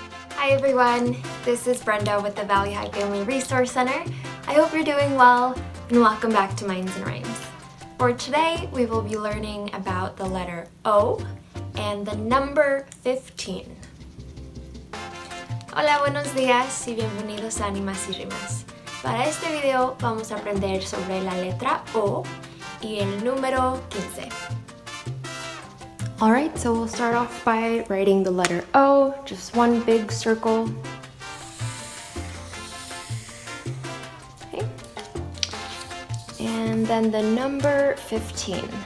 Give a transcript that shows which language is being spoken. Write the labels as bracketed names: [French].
[English] Hi everyone, this is Brenda with the Valley High Family Resource Center. I hope you're doing well and welcome back to Minds and Rhymes. For today, we will be learning about the letter O and the number 15. [Spanish] Hola, buenos días y bienvenidos a Animas y Rimas. Para este video vamos a aprender sobre la letra O y el número 15. [English] Alright, so we'll start off by writing the letter O, just one big circle. Okay. And then the number 15.